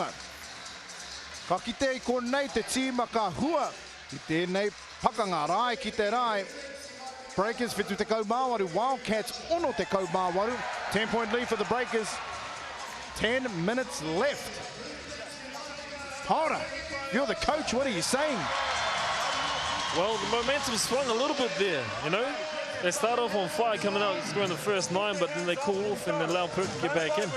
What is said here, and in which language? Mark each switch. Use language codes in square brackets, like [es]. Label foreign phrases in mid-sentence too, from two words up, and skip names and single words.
[mi] Ka kite I konei te tīma ka hua I tēnei pakanga rai ki te rai. Breakers whitu te kaumāwaru, Wildcats ono te kaumāwaru. [en] 10-point lead for the Breakers. 10 minutes left. Hora, you're the coach, what are you saying? Well, the momentum swung a little bit there, you know. They start off on fire coming out scoring the first 9, but then they cool off and allow Perth to get back in.